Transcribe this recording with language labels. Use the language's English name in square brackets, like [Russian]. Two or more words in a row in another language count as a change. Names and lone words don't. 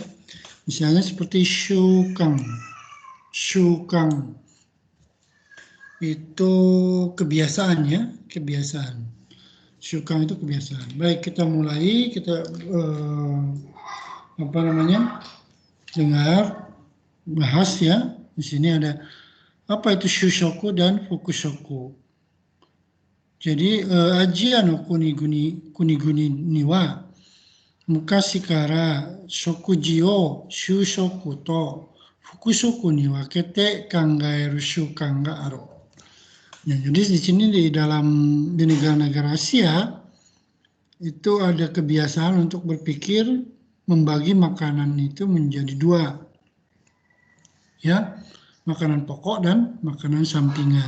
[Indonesian] Misalnya seperti shukang. Itu kebiasaan ya, kebiasaan. Shukang itu kebiasaan. Baik, kita mulai, kita dengar, bahas ya. Di sini ada apa itu shushoku dan fukushoku. [Japanese] Jadi アジアの国々には昔から食事を主食と副食に分けて考える習慣がある. [Indonesian] Ya, jadi di sini di negara-negara Asia itu ada kebiasaan untuk berpikir membagi makanan itu menjadi dua, ya, makanan pokok dan makanan sampingan.